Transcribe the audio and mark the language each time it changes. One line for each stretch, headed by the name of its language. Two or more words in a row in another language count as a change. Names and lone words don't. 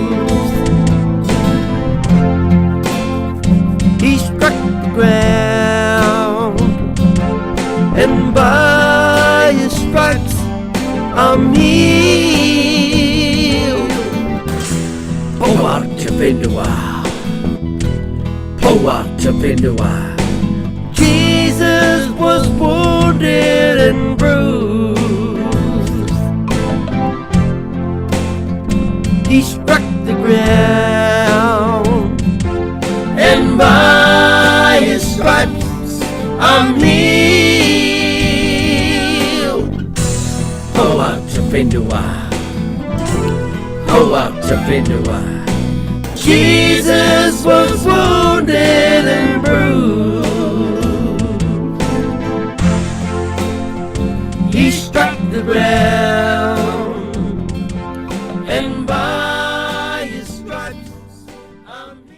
English: He struck the ground, and by his stripes I'm healed.
Māori: Poa te whenua, poa te whenua.
English: Jesus was wounded and bruised. He struck the ground, and by his stripes I'm healed.
Māori: Poa te whenua, poa te whenua.
English: Jesus was wounded and bruised. He struck the ground, and by his stripes I'm